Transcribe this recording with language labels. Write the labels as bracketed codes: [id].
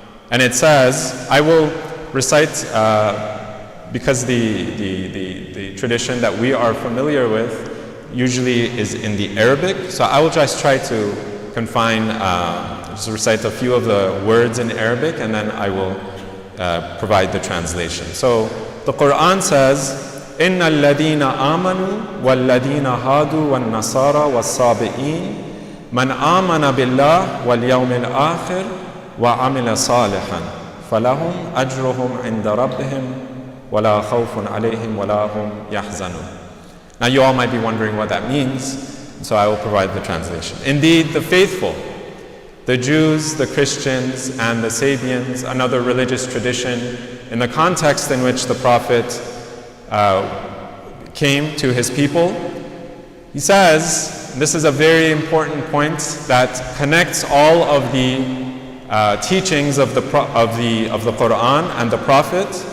[en] And it says, I will recite, because the tradition that we are familiar with usually is in the Arabic, so I will just try to confine, just recite a few of the words in Arabic, and then I will provide the translation. So the Quran says, [ar] إِنَّ الَّذِينَ آمَنُوا وَالَّذِينَ هَادُوا وَالنَّصَارَى وَالصَّابِئِينَ مَنْ آمَنَ بِاللَّهِ وَالْيَوْمِ الْآخِرِ وَعَمِلَ صَالِحًا فَلَهُمْ أَجْرُهُمْ عِنْدَ رَبِّهِمْ وَلَا خَوْفٌ عَلَيْهِمْ وَلَا هُمْ يَحْزَنُونَ. [en] Now you all might be wondering what that means, so I will provide the translation. Indeed, the faithful, the Jews, the Christians, and the Sabians, another religious tradition, in the context in which the Prophet came to his people, he says, this is a very important point that connects all of the teachings of the Quran and the Prophet.